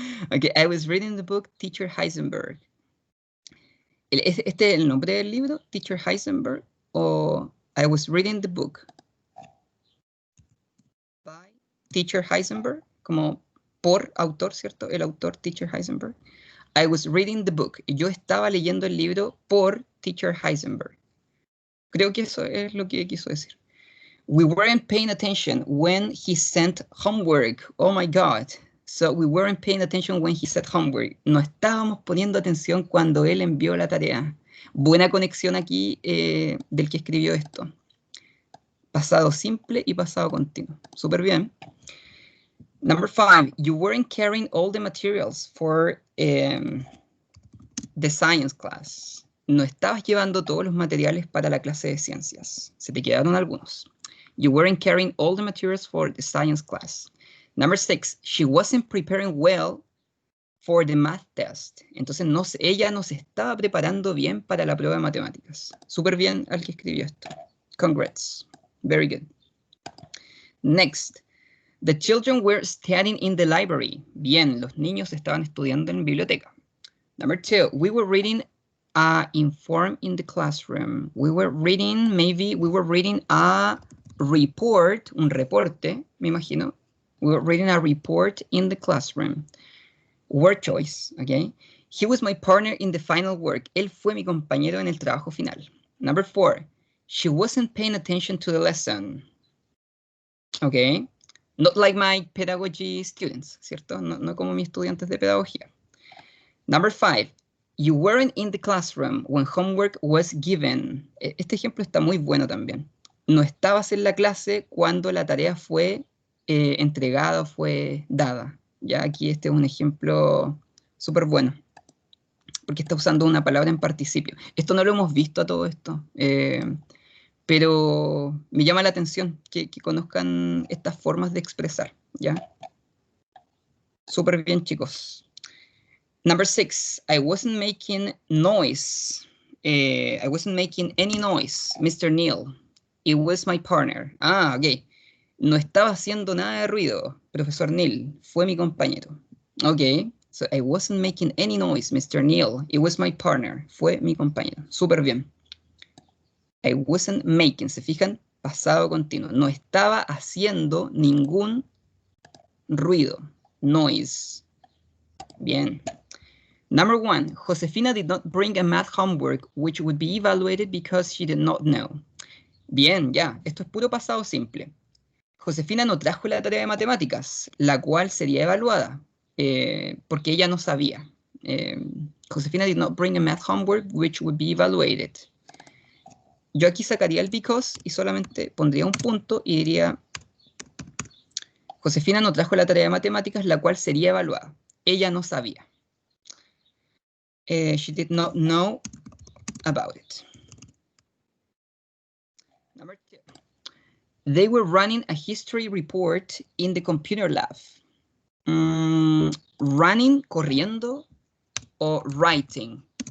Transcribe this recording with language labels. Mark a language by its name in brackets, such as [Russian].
[English] Okay, I was reading the book, Teacher Heisenberg. [Spanish] ¿Este es el nombre del libro, Teacher Heisenberg? [English] ¿O I was reading the book by Teacher Heisenberg? [Spanish] Como por autor, ¿cierto? El autor, Teacher Heisenberg. [English] I was reading the book. [Spanish] Yo estaba leyendo el libro por Teacher Heisenberg. Creo que eso es lo que quiso decir. [English] We weren't paying attention when he sent homework. Oh my God. So we weren't paying attention when he sent homework. [Spanish] No estábamos poniendo atención cuando él envió la tarea. Buena conexión aquí del que escribió esto. Pasado simple y pasado continuo. Súper bien. [English] Number 5. You weren't carrying all the materials for the science class. [Spanish] No estabas llevando todos los materiales para la clase de ciencias. Se te quedaron algunos. [English] You weren't carrying all the materials for the science class. Number 6, she wasn't preparing well for the math test. [Spanish] Entonces ella no se estaba preparando bien para la prueba de matemáticas. Súper bien al que escribió esto. [English] Congrats. Very good. Next, the children were studying in the library. [Spanish] Bien, los niños estaban estudiando en biblioteca. [English] Number 2, we were reading inform in the classroom. We were reading a report, [Spanish] un reporte, me imagino. [English] We were reading a report in the classroom. Word choice, okay? He was my partner in the final work. [Spanish] Él fue mi compañero en el trabajo final. [English] Number 4, she wasn't paying attention to the lesson. Okay? Not like my pedagogy students, [Spanish] ¿cierto? No como mis estudiantes de pedagogía. [English] Number 5, you weren't in the classroom when homework was given. [Spanish] Este ejemplo está muy bueno también. No estabas en la clase cuando la tarea fue entregada o fue dada. Ya aquí este es un ejemplo súper bueno, porque está usando una palabra en participio. Esto no lo hemos visto a todo esto, pero me llama la atención que conozcan estas formas de expresar. ¿Ya? Súper bien, chicos. [English] Number 6, I wasn't making noise. I wasn't making any noise, Mr. Neil. It was my partner. [Spanish] Ah, ok. No estaba haciendo nada de ruido, profesor Neil. Fue mi compañero. Ok. [English] So I wasn't making any noise, Mr. [Spanish] Neil. [English] It was my partner. [Spanish] Fue mi compañero. Súper bien. [English] I wasn't making. [Spanish] ¿Se fijan? Pasado continuo. No estaba haciendo ningún ruido. Noise. Bien. [English] Number 1, Josefina did not bring a math homework, which would be evaluated because she did not know. [Spanish] Bien, ya, esto es puro pasado simple. Josefina no trajo la tarea de matemáticas, la cual sería evaluada, porque ella no sabía. [English] Josefina did not bring a math homework, which would be evaluated. [Spanish] Yo aquí sacaría el because y solamente pondría un punto y diría, Josefina no trajo la tarea de matemáticas, la cual sería evaluada. Ella no sabía. [English] She did not know about it. Number 2. They were running a history report in the computer lab. [Spanish] Running, corriendo, o writing.